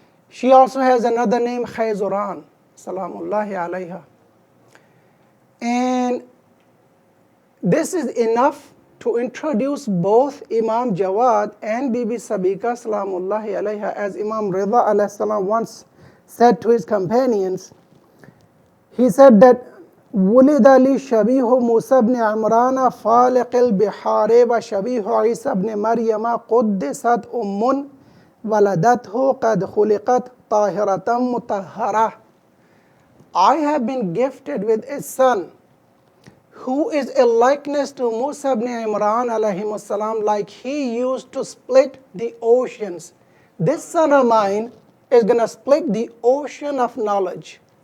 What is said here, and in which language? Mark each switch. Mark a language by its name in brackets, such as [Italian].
[English] She also has another name, Khayzuran, salamullahi alayha. And this is enough to introduce both Imam Jawad and Bibi Sabika salamullahi alayha, as Imam Rida alayhi salam once said to his companions, He said that [Arabic] ولد لي شبيه موسى بن عمران فالق البحار وشبيه عيسى بن مريم قدست ولدته قد خلقت طاهرة مطهرة. [English] I have been gifted with a son who is a likeness to Musa ibn Imran alayhi salam, like he used to split the oceans. This son of mine is going to split the ocean of knowledge.